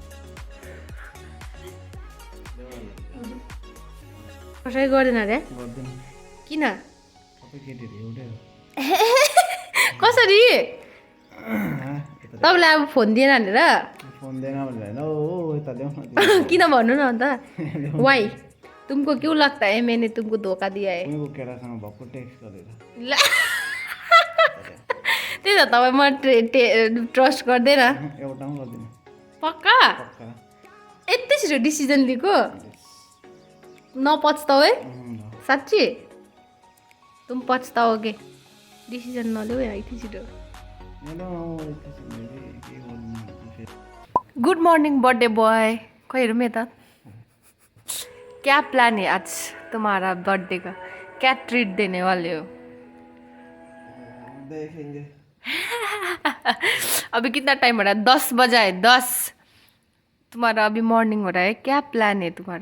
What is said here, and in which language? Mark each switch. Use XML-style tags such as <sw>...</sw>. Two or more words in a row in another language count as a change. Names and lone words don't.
<ne>कसै गर्दैन अरे? किन? कसरी तपाईँलाई अब फोन दिएन भनेर? फोन दिएन भनेर हो, यता ल्याउ न। किन भन्नु न अन्त?</ne> <hi>वाइ तुमको क्यों लगता है मैंने तुमको धोखा दिया है?</hi> <ne>उनीको केटासँग भएको टेक्स्ट गरेर। त्यही त तपाईँ म ट्रस्ट गर्दैन। एउटा पनि गर्दिनँ। पक्का? यति छिटो डिसिजन लिएको? नपछताऊ है साँच्ची?</ne> <hi>तुम पछताओगे,</hi> <ne>डिसिजन नलिऊ है यति छिटो।</ne> <en>good morning birthday boy.</en> <ne>खोइ हेरौँ यता,</ne> <hi>क्या प्लान है आज तुम्हारा बर्थडे का? क्या ट्रीट देने वाले हो? देखेंगे। अभी कितना टाइम हो रहा है? 10 बजा है, 10। तुम्हारा अभी मॉर्निंग हो रहा है, क्या प्लान है तुम्हारा?</hi>